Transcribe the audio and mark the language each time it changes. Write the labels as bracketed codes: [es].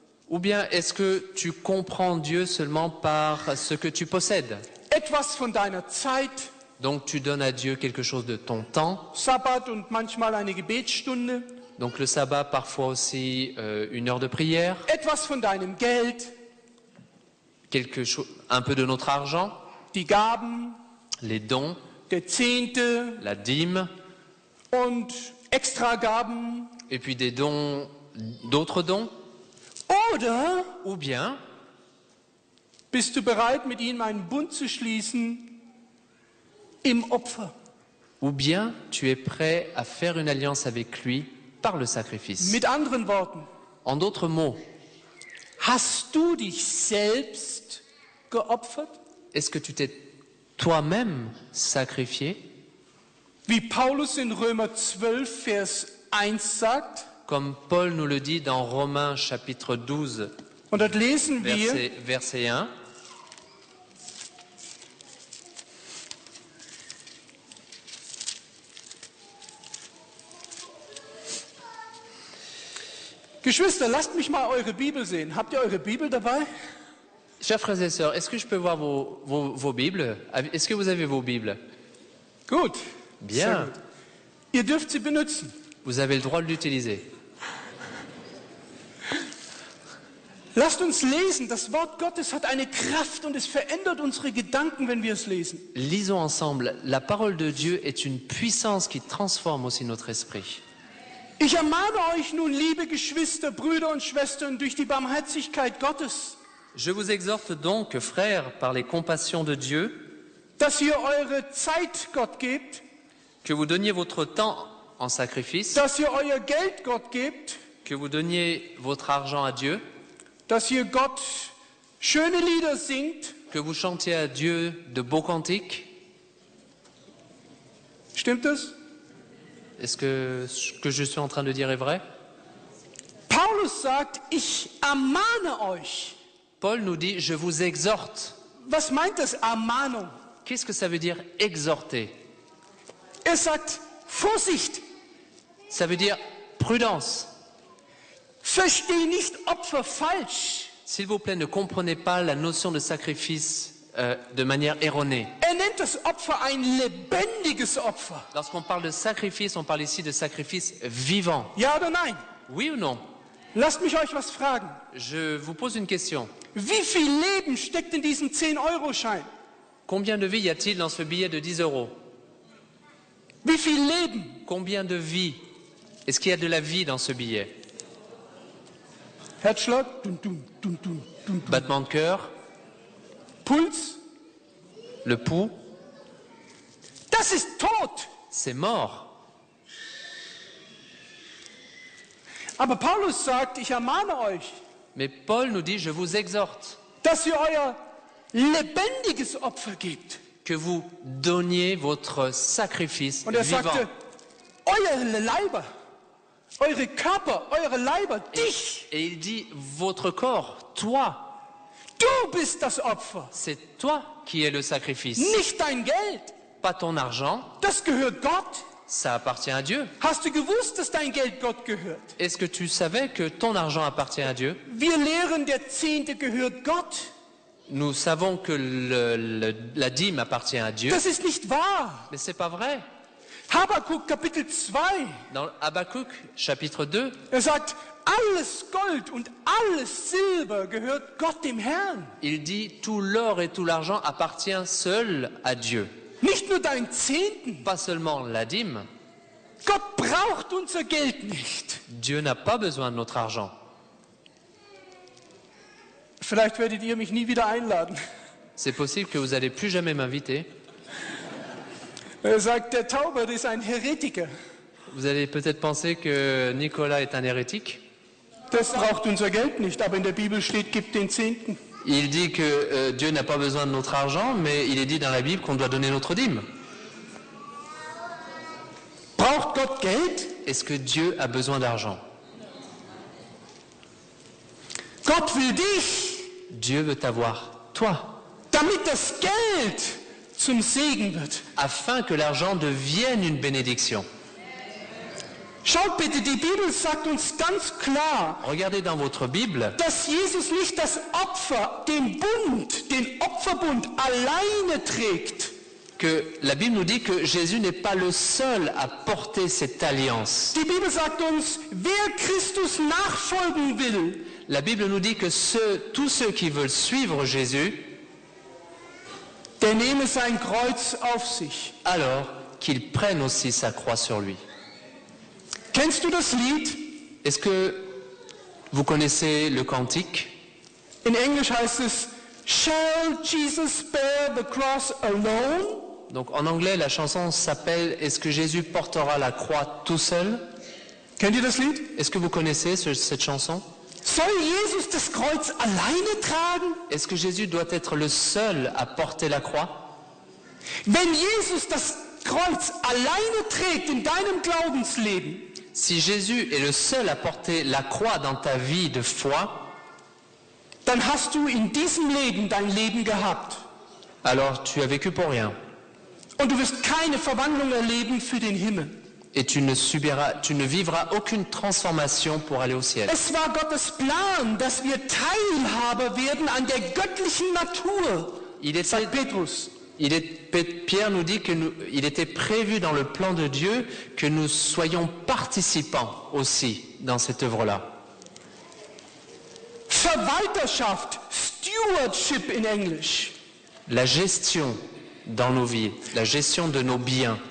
[fr] Ou bien est-ce que tu comprends Dieu seulement par ce que tu possèdes? [de] Etwas von deiner Zeit, [fr] Donc tu donnes à Dieu quelque chose de ton temps. [de] Sabbat und manchmal eine Gebetsstunde. [fr] Donc le sabbat, parfois aussi une heure de prière. [de] Etwas von deinem Geld, [fr] Un peu de notre argent, [de] die Gaben, [fr] les dons, [de] der Zehnte [fr] la dîme, [de] und Extragaben. [fr] et puis des dons, d'autres dons. [de] Oder [fr] Ou bien, [de] bist du bereit, mit ihm einen Bund zu schließen im Opfer? [fr] ou bien tu es prêt à faire une alliance avec lui par le sacrifice. [de] Mit anderen Worten, [fr] En d'autres mots, [de] hast du dich selbst geopfert? [fr] est-ce que tu t'es toi-même sacrifié? [de] Wie Paulus in Römer 12, Vers 1 sagt, [fr] Comme Paul nous le dit dans Romains chapitre 12, [de] und dort lesen wir, [fr] verset 1. [de] Geschwister, lasst mich mal eure Bibel sehen. Habt ihr eure Bibel dabei? [fr] Chers frères et sœurs, est-ce que je peux voir vos Bibles? Est-ce que vous avez vos Bibles? [de] Gut. [fr] Bien. [de] Sehr gut. Ihr dürft sie benutzen. [fr] Vous avez le droit de l'utiliser. [de] Lasst uns lesen. Das Wort Gottes hat eine Kraft und es verändert unsere Gedanken, wenn wir es lesen. [fr] Lisons ensemble. La parole de Dieu est une puissance qui transforme aussi notre esprit. [de] Ich ermahne euch nun, liebe Geschwister, Brüder und Schwestern, durch die Barmherzigkeit Gottes, [fr] Je vous exhorte donc, frères, par les compassions de Dieu, [de] dass ihr eure Zeit Gott gebt, [fr] que vous donniez votre temps en sacrifice, [de] dass ihr euer Geld Gott gebt, [fr] que vous donniez votre argent à Dieu, [de] dass ihr Gott schöne Lieder singt. [fr] que vous chantiez à Dieu de beaux cantiques. [de] Stimmt das? [fr] Est-ce que ce que je suis en train de dire est vrai? [de] Paulus sagt, ich ermahne euch. [fr] Paul nous dit, je vous exhorte. [de] Was meint das, Ermahnung? [fr] Qu'est-ce que ça veut dire exhorter? [de] Er sagt, Vorsicht, [fr] Ça veut dire prudence. [de] versteh nicht Opfer falsch. [fr] S'il vous plaît, ne comprenez pas la notion de sacrifice de manière erronée. [de] Er nennt nennt das Opfer ein lebendiges Opfer. [fr] Lorsqu'on parle de sacrifice, on parle ici de sacrifice vivant. [de] Ja oder nein? [fr] Oui ou non? [de] Lasst mich euch was fragen. [fr] Je vous pose une question. [de] Wie viel Leben steckt in diesem 10-Euro-Schein? [fr] Combien de vies y a-t-il dans ce billet de 10 euros? [de] Wie viel Leben? [fr] Combien de vies? Est-ce qu'il y a de la vie dans ce billet? [de] Herzschlag, dun, dun, dun, dun, dun. [fr] Battement de cœur, [de] Puls, [fr] le pouls, [de] das ist tot. [fr] c'est mort. [de] Aber Paulus sagt, ich ermahne euch, [fr] Mais Paul nous dit, je vous exhorte [de] dass ihr euer lebendiges Opfer gebt. [fr] que vous donniez votre sacrifice [de] Und er [fr] vivant. [de] sagte, eure Leiber, eure Körper, eure Leiber, dich, [fr] Et il dit, votre corps, toi, [de] du bist das Opfer, [fr] c'est toi qui es le sacrifice. [de] nicht dein Geld. [fr] Pas ton argent, [de] Das gehört Gott. [fr] ça appartient à Dieu. [de] Hast du gewusst, dass dein Geld Gott gehört? [fr] Est-ce que tu savais que ton argent appartient à Dieu? [de] Wir lehren, der Zehnte gehört Gott. [fr] Nous savons que la dîme appartient à Dieu, [de] Das ist nicht wahr. [fr] mais c'est pas vrai. [de] Habakkuk Kapitel 2, [fr] Dans Habakkuk, chapitre 2, [de] er sagt, alles Gold und alles Silber gehört Gott dem Herrn. [fr] il dit, tout l'or et tout l'argent appartient seul à Dieu. [de] Nicht nur dein Zehnten. [fr] Pas seulement la dîme. [de] Gott braucht unser Geld nicht. [fr] Dieu n'a pas besoin de notre argent. [de] Vielleicht werdet ihr mich nie wieder einladen. [fr] C'est possible que vous n'allez plus jamais m'inviter. [de] Er sagt, der Taubert ist ein Heretiker. [fr] Vous allez peut-être penser que Nicolas est un hérétique. [de] Das braucht unser Geld nicht, aber in der Bibel steht, gib den Zehnten. [fr] Il dit que Dieu n'a pas besoin de notre argent, mais il est dit dans la Bible qu'on doit donner notre dîme. [de] Braucht Gott Geld? [fr] Est-ce que Dieu a besoin d'argent? [de] Gott will dich, [fr] Dieu veut t'avoir, toi, [de] damit das Geld zum Segen wird. [fr] afin que l'argent devienne une bénédiction. [de] Schaut bitte, die Bibel sagt uns ganz klar, [fr] Regardez dans votre Bible [de] dass Jesus nicht das Opfer, den Opferbund alleine trägt. [fr] que la Bible nous dit que Jésus n'est pas le seul à porter cette alliance. [de] Die Bibel sagt uns, wer Christus nachfolgen will, [fr] La Bible nous dit que tous ceux qui veulent suivre Jésus, [de] der nehme sein Kreuz auf sich. [fr] alors qu'ils prennent aussi sa croix sur lui. [de] Kennst du das Lied? [fr] Est-ce que vous connaissez le cantique? [de] In Englisch heißt es, [en] Shall Jesus bear the cross alone? [fr] Donc en anglais, la chanson s'appelle « Est-ce que Jésus portera la croix tout seul ?» [de] Kennt ihr das Lied? [fr] Est-ce que vous connaissez cette chanson? [de] Soll Jesus das Kreuz alleine tragen? [fr] Est-ce que Jésus doit être le seul à porter la croix? [de] Wenn Jesus das Kreuz alleine trägt in deinem Glaubensleben, [fr] Si Jésus est le seul à porter la croix dans ta vie de foi, [de] dann hast du in diesem Leben dein Leben gehabt. [fr] alors tu as vécu pour rien. [de] Und du wirst keine Verwandlung erleben für den Himmel. [fr] Et tu ne vivras aucune transformation pour aller au ciel. [de] Es war Gottes Plan, dass wir Teilhaber werden an der göttlichen Natur, sagt Petrus. [fr] Pierre nous dit qu'il était prévu dans le plan de Dieu que nous soyons participants aussi dans cette œuvre-là. [de] Verwalterschaft, Stewardship in Englisch, [fr] La gestion dans nos vies, la gestion de nos biens,